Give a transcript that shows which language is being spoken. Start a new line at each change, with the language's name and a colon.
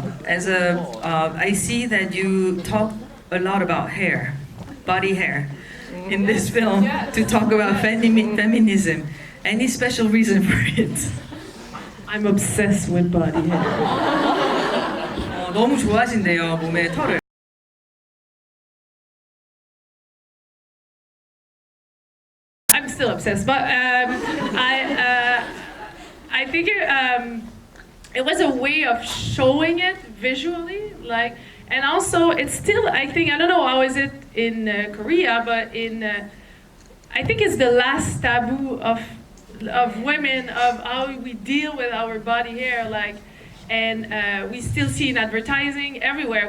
English: So, I see that you talk a lot about hair, body hair, in this film to talk about feminism. Any special reason for it? I'm obsessed with body hair.
Korean: 너무 좋아하신대요, 몸의 털을.
English: I'm still obsessed, but I think it was a way of showing it visually, like, and also it's still, I think, I don't know how is it in Korea, but in I think it's the last taboo of women, of how we deal with our body hair, like, and we still see in advertising everywhere.